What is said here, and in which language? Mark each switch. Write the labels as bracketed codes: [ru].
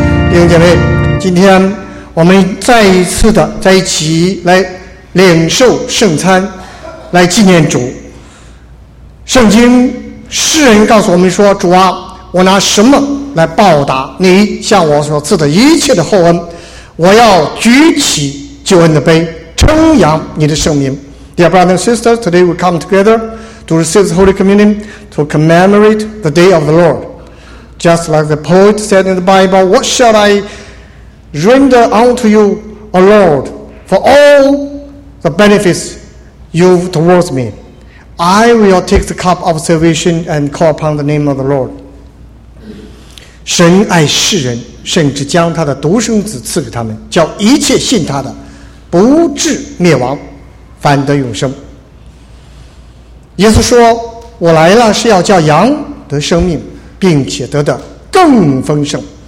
[zh] 弟兄姐妹，今天我们再一次的在一起来领受圣餐，来纪念主。圣经诗人告诉我们说，主啊，我拿什么来报答你向我所赐的一切的厚恩？我要举起救恩的杯，称扬你的圣名。 [en] Dear brothers and sisters, today we come together to receive the Holy Communion to commemorate the day of the Lord. Just like the poet said in the Bible, what shall I render unto you, O Lord, for all the benefits you've towards me. I will take the cup of salvation and call upon the name of the Lord. [zh] 神爱世人，甚至将他的独生子赐给他们，叫一切信他的不至灭亡，反得永生。耶稣说，我来了是要叫羊得生命，并且得的更丰盛。